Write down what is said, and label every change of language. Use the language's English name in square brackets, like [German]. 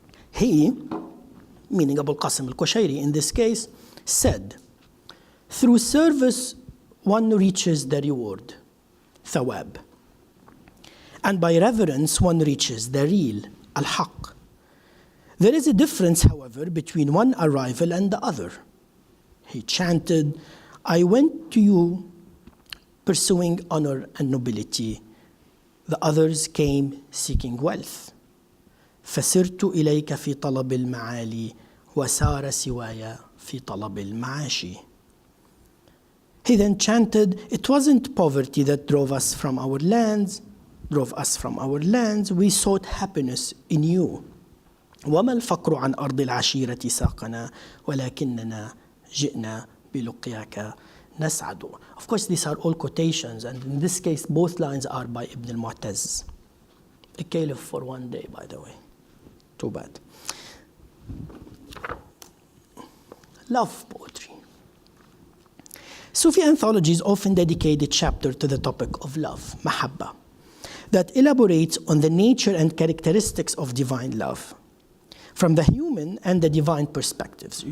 [English] He, meaning Abu al-Qasim al-Qushayri in this case, said, "Through service one reaches the reward, thawab, and by reverence one reaches the real, al-haq. There is a difference, however, between one arrival and the other." He chanted, "I went to you pursuing honor and nobility. The others came seeking wealth. [Arabic] فسرت إليك في طلب المعالي وسار سواي في طلب المعاش." [English] He then chanted, "It wasn't poverty that drove us from our lands. We sought happiness in you. [Arabic] وما الفقر عن أرض العشيرة ساقنا ولكننا جئنا بلقياك نسعد." [English] Of course, these are all quotations, and in this case, both lines are by Ibn al-Mu'taz. A caliph for one day, by the way. Too bad. Love poetry. Sufi anthologies often dedicate a chapter to the topic of love, mahabba, that elaborates on the nature and characteristics of divine love from the human and the divine perspectives.